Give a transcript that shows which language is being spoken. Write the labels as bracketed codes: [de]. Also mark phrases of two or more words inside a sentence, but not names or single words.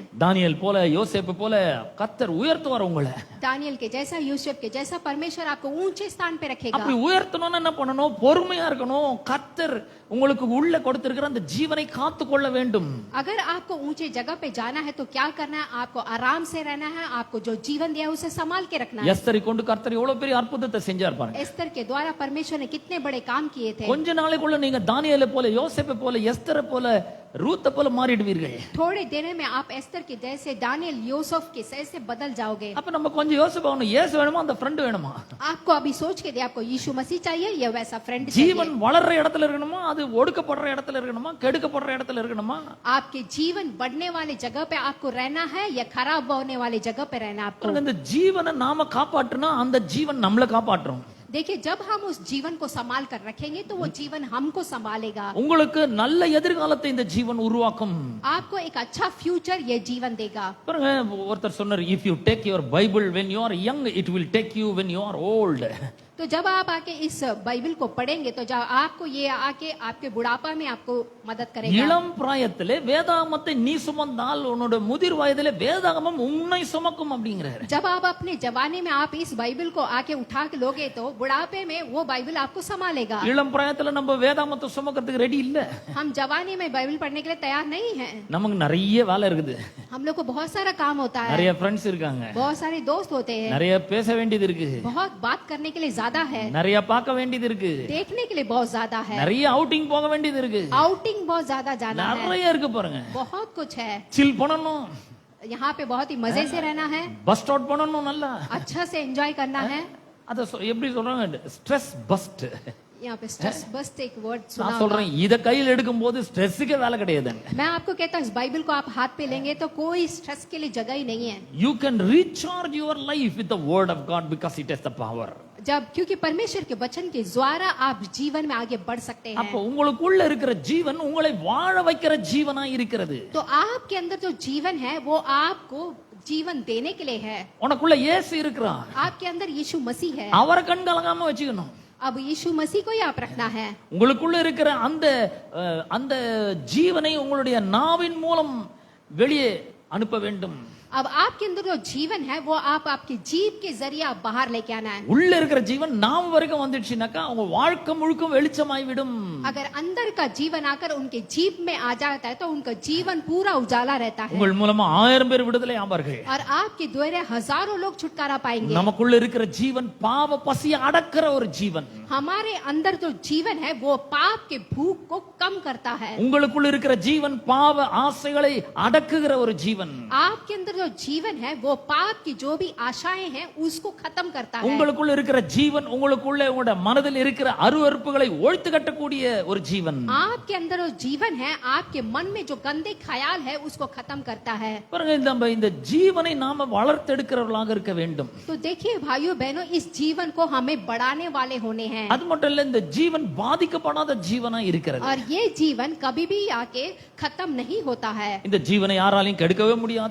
[ta] தானியேல் போல யோசேப்பு போல கர்த்தர் உயர்த்துவார் உங்களை. [hi] दानियल के जैसा, यूसुफ के जैसा परमेश्वर आपको ऊंचे स्थान पे रखेगा. [ta] அப்படி உயர்த்தணும்னா என்ன பண்ணணும்? பொறுமையா இருக்கணும். கர்த்தர் உங்களுக்கு உள்ள கொடுத்திருக்கிற அந்த ஜீவனை காத்துக்கொள்ள வேண்டும். [hi] अगर आपको ऊंचे जगह पे जाना है तो क्या करना है? आपको आराम से रहना है. आपको जो जीवन दिया है उसे संभाल के रखना है. [ta] எஸ்தரை கொண்டு கர்த்தர் எவ்வளவு பெரிய அற்புதத்தை செஞ்சார் பாருங்க. [hi] एस्तर के द्वारा परमेश्वर ने कितने बड़े काम किए थे. [ta] கொஞ்ச நாளைக்குள்ள நீங்க தானியேலை போல, யோசேப்பை போல, எஸ்தரை போல, ரூத்தை போல மாறிடுவீர்கள். [hi] थोड़े दिन में आप एस्तर के जैसे, दानियल, यूसुफ के जैसे बदल जाओगे. [ta] அப்ப நம்ம கொஞ்சம் யோசிப்போம், இயேசு வேணுமா அந்த ஃப்ரெண்ட் வேணுமா? [hi] आपको अभी सोच के दे, आपको यीशु मसीह चाहिए या वैसा फ्रेंड [ta] ஜீவன் [hi] चाहिए? [ta] வளர்ற இடத்துல இருக்கணுமா, அது ஒடுக்கப்படுற இடத்துல இருக்கணுமா, கெடுக்கப்படுற இடத்துல இருக்கணுமா? [hi] आपके जीवन बढ़ने वाले जगह पे आपको रहना है या खराब होने वाले जगह पे रहना है आपको? [ta] இந்த ஜீவனை நாம காப்பாற்றினா அந்த ஜீவன் நம்மளை காப்பாற்றும். [hi] देखिए, जब हम उस जीवन को संभाल कर रखेंगे तो वो जीवन हमको संभालेगा. [ta] உங்களுக்கு நல்ல எதிர்காலத்தை இந்த ஜீவன் உருவாக்கும். [hi] आपको एक अच्छा फ्यूचर ये जीवन देगा. [ta] பாருங்க, ஒருத்தர் சொன்னார், [en] if you take your bible when you are young, it will take you when you are old. [hi] तो जब आप आके इस बाइबल को पढ़ेंगे तो जब आपको ये आके आपके बुढ़ापा में आपको मदद करेगा। [ta] இளம் பிராயத்திலே வேதாகமத்தை நீ சுமந்தால் உன்னோட முதிர் வயதிலே வேதாகமம் உன்னை சுமக்கும் அப்படிங்கிறாரு. [hi] जब आप अपने जवानी में आप इस बाइबल को आके उठा के लोगे तो बुढ़ापे में वो बाइबल आपको संभालेगा। [ta] இளம் பிராயத்துல நம்ம வேதாகமத்தை சுமக்கிறதுக்கு ரெடி இல்ல. [hi] हम जवानी में बाइबल पढ़ने के लिए तैयार नहीं हैं। [ta] நமக்கு நிறைய வேலை இருக்குது. [hi] हम लोग को बहुत सारा काम होता है, [ta] நிறைய ஃப்ரெண்ட்ஸ் இருக்காங்க, [hi] बहुत सारे दोस्त होते हैं, [ta] நிறைய பேச வேண்டியது இருக்கு, [hi] बहुत बात करने के लिए ज्यादा है, [ta] நிறைய பார்க்க வேண்டியது இருக்கு, [hi] देखने के लिए बहुत ज्यादा है, [ta] நிறைய அவுட்டிங் போக வேண்டியது இருக்கு, [hi] आउटिंग बहुत ज्यादा जाना है, [ta] நிறைய இருக்கு பாருங்க. [hi] बहुत कुछ है। [ta] சில் பண்ணணும், [hi] यहाँ पे बहुत ही मजे से रहना है, [en] bust out [ta] பண்ணணும், நல்லா [hi] अच्छा से एंजॉय करना है। [ta] அத எப்படி சொல்றாங்க, [en] stress bust. [hi] यहाँ पे [en] stress bust a word [hi] सुना [ta] நான் [hi] होगा। [ta] சொல்றேன் இத கையில் எடுக்கும் போது ஸ்ட்ரெஸ்ஸுக்கு வேலை கிடையாது. [hi] मैं आपको कहता हूँ इस बाइबल को आप हाथ पे लेंगे तो कोई स्ट्रेस के लिए जगह ही नहीं है। [en] You can recharge your life with the word of God because it has the power. [hi] जब क्योंकि परमेश्वर के वचन के द्वारा आप जीवन में आगे बढ़ सकते हैं। [ta] அப்ப உங்களுக்குள்ள இருக்கிற ஜீவன் உங்களை வாழ வைக்கிற ஜீவனா இருக்கிறது. [hi] तो आपके अंदर जो जीवन है वो आपको जीवन देने के लिए है। [ta] உனக்குள்ள இயேசு இருக்கிறார், [hi] आपके अंदर यीशु मसीह है। [ta] அவரை கண் கலங்காம வச்சுக்கணும். [hi] अब यीशु मसीह को ही आप रखना है। [ta] உங்களுக்குள்ள இருக்கிற அந்த ஜீவனை உங்களுடைய நாவின் மூலம் வெளியே அனுப்ப வேண்டும். [hi] अब आपके अंदर जो जीवन है वो आप आपके जीव के जरिए आप बाहर लेके आना है। [ta] உள்ள இருக்கிற ஜீவன் நாம் வரைக்கும் வந்துடுச்சுனாக்கா உங்க வாழ்க்கை முழுக்க வெளிச்சமாய் விடும். [hi] अगर अंदर का जीवन आकर उनके जीव में आ जाता है तो उनका जीवन पूरा उजाला रहता है [ta] உங்கள் மூலமா 1000 பேர் விடுதலை ஆவார்கள். [hi] और आपके द्वारा हजारों लोग छुटकारा पाएंगे। [ta] நமக்குள்ள இருக்கிற ஜீவன் பாவ பசியை அடக்குற ஒரு ஜீவன். [hi] हमारे अंदर जो जीवन है वो पाप के भूख को कम करता है। [ta] உங்களுக்குள்ள இருக்கிற ஜீவன் பாவ ஆசைகளை அடக்குகிற ஒரு ஜீவன். [hi] आपके अंदर जो जीवन है वो पाप की जो भी आशाएं हैं उसको खत्म करता है। [ta] உங்களுக்குள்ள இருக்கிற ஜீவன் உங்களுக்குள்ள உங்களுடைய மனதில் இருக்கிற அருவருப்புகளை ஒழித்து கட்டக்கூடிய ஒரு ஜீவன். [hi] आपके अंदर जो जीवन है आपके मन में जो गंदे ख्याल है उसको खत्म करता है। [ta] பாருங்க, நம்ம இந்த ஜீவனை நாம வளர்த்தெடுக்கிறவர்களாக இருக்க வேண்டும். [hi] तो देखिए भाइयों बहनों इस जीवन को हमें बढ़ाने वाले होने हैं। [ta] அது மட்டும் இல்ல, இந்த ஜீவன் பாதிக்கப்படாத ஜீவனா இருக்கிறது. [hi] और ये जीवन कभी भी आके खत्म नहीं होता है। [ta] இந்த ஜீவனை யாராலையும் கெடுக்கவே முடியாது.